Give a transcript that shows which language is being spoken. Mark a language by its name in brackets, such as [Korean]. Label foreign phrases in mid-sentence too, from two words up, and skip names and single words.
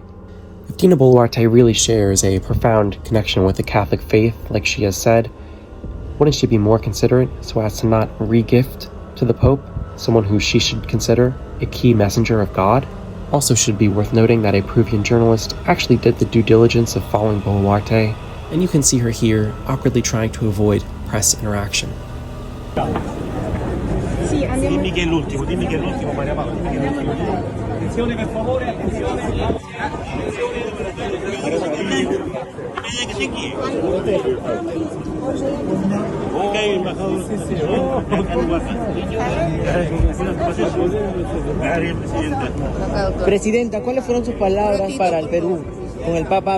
[English] If Dina Boluarte really shares a profound connection with the Catholic faith, like she has said, wouldn't she be more considerate so as to not re-gift to the Pope someone who she should consider a key messenger of God? Also should be worth noting that a Peruvian journalist actually did the due diligence of following Boluarte, and you can see her here awkwardly trying to avoid press interaction. [Italian] Dimmi che è l'ultimo, Maria Paola, dimmi che è l'ultimo. Attenzione per favore, attenzione. [Spanish] Ok, embajador. Presidenta, ¿cuáles fueron sus palabras para el Perú con el Papa?